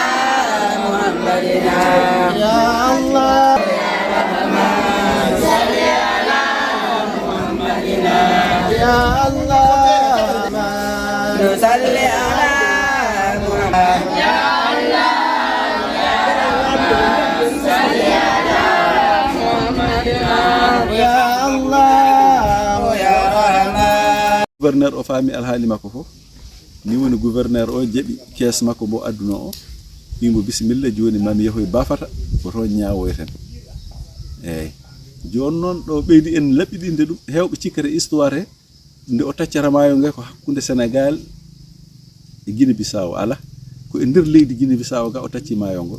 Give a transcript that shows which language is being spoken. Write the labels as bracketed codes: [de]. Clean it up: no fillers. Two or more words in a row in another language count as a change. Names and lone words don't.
[ar] محمدنا يا الله يا رحمن صل على محمدنا يا الله نصلي على يا الله يا رحمن صل على محمدنا يا الله يا رحمن [ff] gouverneur o faami alhaali makko fof ni woni gouverneur o jaɓi kees makko mo aduna o wimo bisimilla joni mami yahoy bafata ko toon ñaawoyten eyyi joni noon ɗo ɓeydi en laɓɓiɗinde ɗum hewɓe cikkata histoire he nde o taccata maayo nge ko hakkude Sénégal e Gine Bisaaw ala ko e nder leydi Gine Bisaaw ga o tacci maayo ngol